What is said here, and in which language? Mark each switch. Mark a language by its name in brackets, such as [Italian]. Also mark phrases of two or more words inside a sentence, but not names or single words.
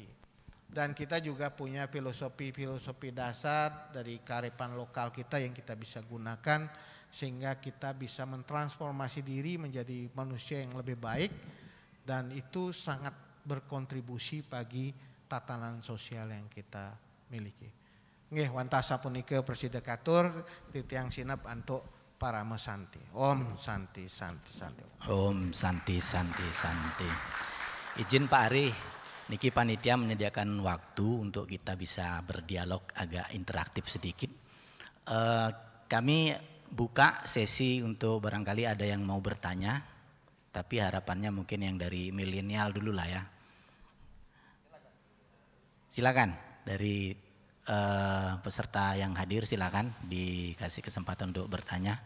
[Indonesian] Dan kita juga punya filosofi-filosofi dasar dari kearifan lokal kita yang kita bisa gunakan sehingga kita bisa mentransformasi diri menjadi manusia yang lebih baik dan itu sangat berkontribusi bagi tatanan sosial yang kita miliki. [Balinese] Nggih wantasa punika Presidekatur titiang sinep antuk para mesanti. [Sanskrit] Om Santi Santi Santi. Om Santi Santi Santi. [Indonesian] Izin Pak Ari, niki panitia menyediakan waktu untuk kita bisa berdialog agak interaktif sedikit. Kami buka sesi untuk barangkali ada yang mau bertanya, tapi harapannya mungkin yang dari milenial dulu lah ya. Silakan dari peserta yang hadir, silakan dikasih kesempatan untuk bertanya.